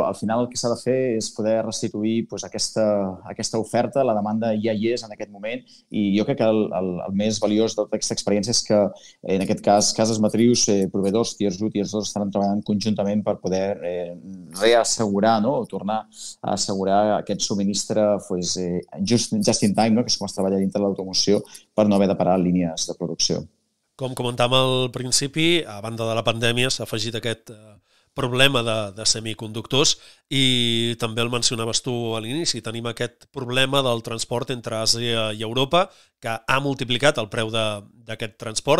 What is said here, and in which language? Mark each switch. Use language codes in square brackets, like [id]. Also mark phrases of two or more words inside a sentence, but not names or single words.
[ca] Al final el que s'ha de fer és poder restituir aquesta oferta. La demanda ja hi és en aquest moment i jo crec que el més valiós de tota aquesta experiència és que, en aquest cas, cases matrius, proveïdors, tiers 1, tiers 2, estaran treballant conjuntament per poder reassegurar o tornar a assegurar aquest subministre [en] just in time, [ca] que és com es treballa dintre de l'automoció, per no haver de parar línies de producció. Com comentàvem al principi, a banda de la pandèmia s'ha afegit aquest problema de semiconductors i també el mencionaves tu a l'inici. Tenim aquest problema del transport entre Àsia i Europa que ha multiplicat el preu d'aquest transport.